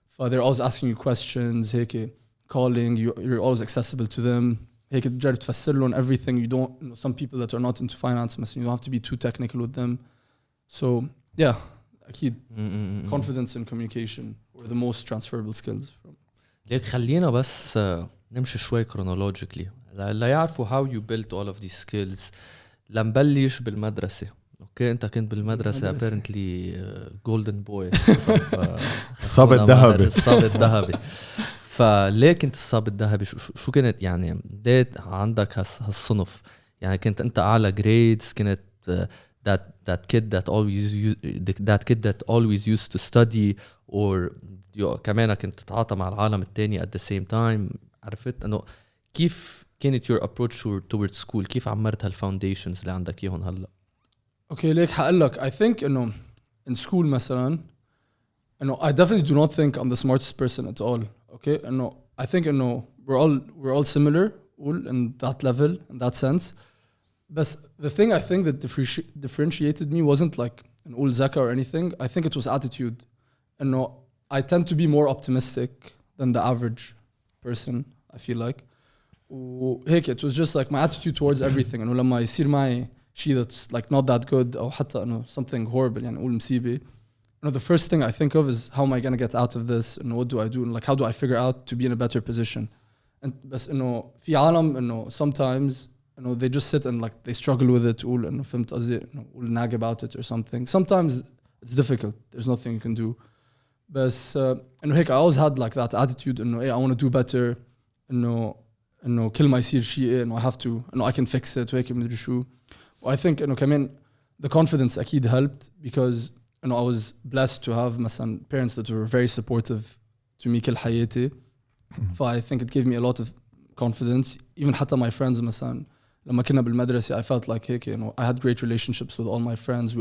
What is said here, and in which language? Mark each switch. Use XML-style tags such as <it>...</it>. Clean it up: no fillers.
<en>they're always asking you questions هيك calling you're always accessible to them هيك</en> <ar>تجرب تفسر لهم</ar> <en>everything you don't some people that are not into finance you don't have to be too technical with them so yeah أكيد confidence and communication were the most transferable skills from.</en> <ar>ليك خلينا بس نمشي شوي chronologically لا يعرفوا</ar> <en>how you built all of these skills.</en> <ar>لنبلش بالمدرسة. اوكي انت كنت بالمدرسة apparently</ar> <en>golden boy.</en> <ar>الصاب الذهبي. الصاب الذهبي. فليه كنت الصاب الذهبي؟ شو كنت يعني ليه عندك هالصنف؟ يعني كنت انت اعلى grades؟ كنت</ar> <en>that kid that always used to study</en> <ar>or كمان كنت تتعاطى مع العالم التاني</ar> <en>at the same time؟</en> <ar>عرفت انه كيف كانت</ar> <en>your approach towards school؟</en> <ar>كيف عمرت هالفاونديشنز اللي عندك اياهم هلا؟ اوكي ليك حقلك</ar> <en>I think انه in school مثلا انه I definitely do not think I'm the smartest person at all. Okay انه I think انه we're all similar in that level in that sense. But the thing I think that differentiated me wasn't like an old zaka or anything. I think it was attitude. انه I tend to be more optimistic than the average person. I feel like. وهيك it was just like my attitude towards everything.</en> <ar>انه لما يصير معي شيء</ar> <en>that's like not that good</en> <ar>أو حتى إنه</ar> <en>something horrible</en> <ar>يعني أقول مصيبة.</ar> <en>You know, the first thing I think of is how am I going to get out of this and what do I do and like how do I figure out to be in a better position. And</en> <ar>بس إنه في عالم إنه</ar> <en>sometimes you know they just sit and like they struggle with it</en> <ar>تقول إنه فهمت قصدي إنه قول</ar> <en>nag about it or something. Sometimes it's difficult. There's nothing you can do.</en> <ar>بس إنه هيك</ar> <en>I always had like that attitude إنه I want to do better.</en> <ar>إنه كل ما يصير شيء إنه</ar> <en>I have to</en> <ar>إنه</ar> <en>I can fix it</en> <ar>وهيك مدري شو.</ar> <en>I think إنه كمان the confidence أكيد helped because you know I was blessed to have مثلا parents that were very supportive to me</en> <ar>كل حياتي.</ar> <en>I think it gave me a lot of confidence. Even حتى my friends مثلا</en> <ar>لما كنا بالمدرسة</ar> <en>I felt like هيك you know I had great relationships with all my friends.</en>